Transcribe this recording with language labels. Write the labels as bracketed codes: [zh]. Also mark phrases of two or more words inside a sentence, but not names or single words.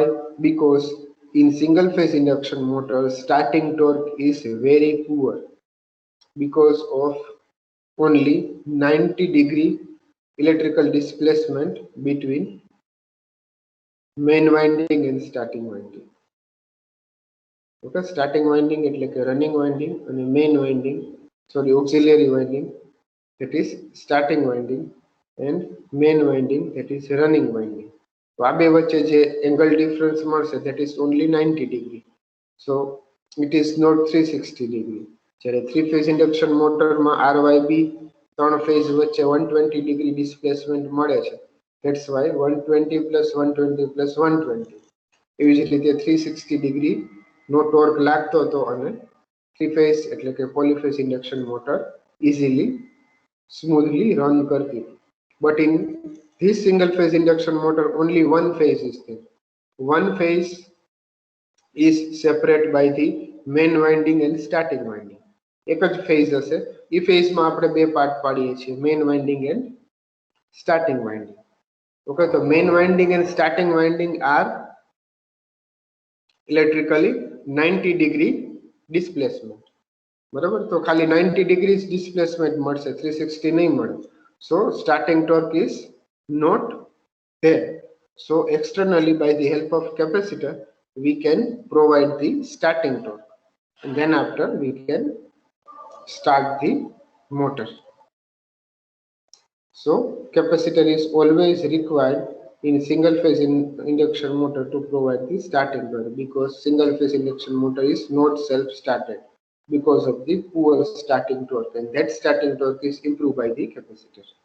[en] Because in single phase induction motor, starting torque is very poor because of only 90-degree electrical displacement between main winding and starting winding. Okay, starting winding [gu] એટલે કે [en] running winding અને main winding, sorry, auxiliary winding, that is starting winding, and main winding, that is running winding. [gu] તો આ બે વચ્ચે જે [en] angle difference [gu] મળશે, [en] that is only 90 degree. So it is not 360 degree. [gu] જ્યારે [en] three phase induction [gu] મોટરમાં RYB ત્રણ ફેઝ વચ્ચે 120 [en] degree displacement [gu] મળે છે. [en] that's why 120 plus 120 plus 120. [gu] એવી જ રીતે 360 ડિગ્રી નો ટોર્ક લાગતો હતો અને [en] three phase [gu] એટલે કે [en] polyphase induction motor easily smoothly run [gu] કરતી. [en] but in this single phase induction motor only one phase is there. one phase is separate by the main winding and starting winding. [gu] એક જ ફેઝ હશે. એ ફેઝમાં આપણે બે પાર્ટ પાડીએ છીએ, [en] main winding and starting winding. ઓકે, તો main winding and starting winding are electrically 90 degree displacement. [gu] બરાબર, તો ખાલી 90 [en] degree displacement [gu] મળશે, 360 નહીં મળે. [en] so starting torque is not there. So externally, by the help of capacitor, we can provide the starting torque, and then after we can start the motor. So capacitor is always required in single phase induction motor to provide the starting torque, because single phase induction motor is not self started because of the poor starting torque, and that starting torque is improved by the capacitor.